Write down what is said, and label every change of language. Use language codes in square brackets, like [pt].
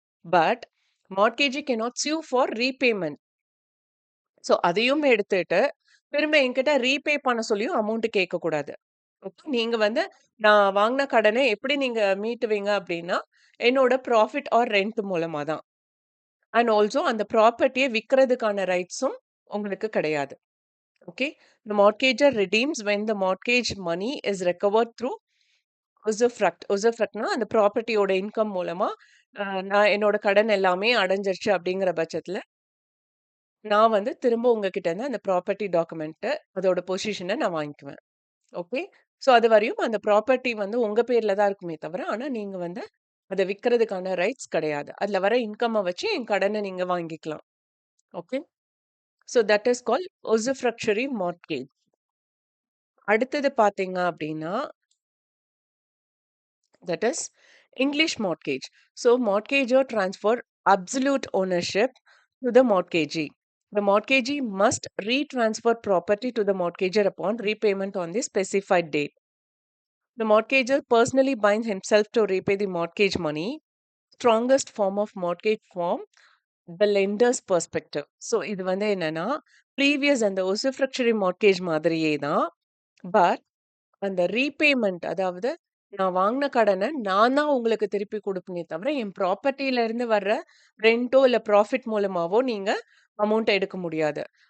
[en] But mortgagee cannot sue for repayment. [ta] So அதையும் எடுத்துட்டு, திரும்ப என்கிட்ட ரீபே பண்ண சொல்லியும் அமௌண்ட் கேட்கக்கூடாது. ஓகே. நீங்க வந்து நான் வாங்குன கடன எப்படி நீங்க மீட்டுவீங்க அப்டின்னா, என்னோட ப்ராஃபிட் ஆர் ரென்ட் மூலமா தான். அண்ட் ஆல்சோ அந்த ப்ராப்பர்ட்டிய விக்கிறதுக்கான ரைட்ஸும் உங்களுக்கு கிடையாது. Okay. [en] The mortgager redeems when the mortgage money is recovered through usufruct. [ta] usufructனா அந்த ப்ராப்பர்ட்டியோட இன்கம் மூலமா நான் என்னோட கடன் எல்லாமே அடைஞ்சிருச்சு அப்படிங்கிற பட்சத்துல, நான் வந்து திரும்ப உங்ககிட்ட இருந்து அந்த ப்ராப்பர்ட்டி டாக்குமெண்ட்ட அதோட பொசிஷன நான் வாங்கிக்குவேன். ஓகே. ஸோ அதுவரையும் அந்த ப்ராப்பர்ட்டி வந்து உங்க பேர்ல தான் இருக்குமே தவிர, ஆனா நீங்க வந்து அத விக்கிறதுக்கான ரைட்ஸ் கிடையாது. அதுல வர இன்கம்ம வச்சு என் கடன நீங்க வாங்கிக்கலாம். Okay. [en] So that is called usufructuary mortgage. [ta] அடுத்தது பார்த்தீங்க அப்படின்னா, [en] that is English mortgage. So mortgagor transfer absolute ownership to the mortgagee. The mortgagee must retransfer property to the mortgager upon repayment on the specified date. The mortgager personally binds himself to repay the mortgage money. Strongest form of mortgage form, the lender's perspective. [ta] So இது வந்து என்னன்னா, previous அந்த usufructuary mortgage மாதிரியே தான். But அந்த repayment அதாவது நான் வாங்குன கடன நான் தான் உங்களுக்கு திருப்பி குடுப்பேனே தவிர, என் ப்ராப்பர்ட்டில இருந்து வர்ற ரென்ட்டோ, இல்ல ப்ராஃபிட் மூலமாவோ நீங்க அமௌண்ட் எடுக்க முடியாது.